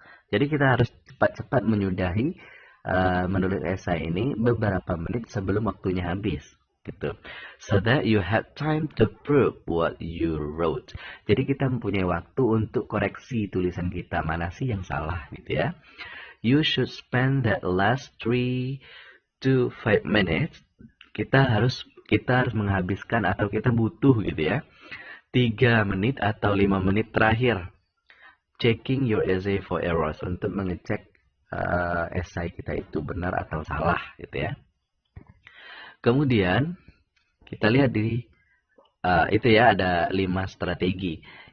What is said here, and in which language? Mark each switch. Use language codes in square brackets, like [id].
[id] Jadi kita harus cepat-cepat menyudahi menulis esai ini beberapa menit sebelum waktunya habis, gitu. [en] So that you have time to prove what you wrote. [id] Jadi kita mempunyai waktu untuk koreksi tulisan kita, mana sih yang salah, gitu ya. [en] You should spend that last 3 to 5 minutes. [id] Kita harus menghabiskan atau kita butuh gitu ya 3 menit atau 5 menit terakhir [en] checking your essay for errors, [id] untuk mengecek esai kita itu benar atau salah gitu ya. Kemudian kita lihat di itu ya, ada 5 strategi.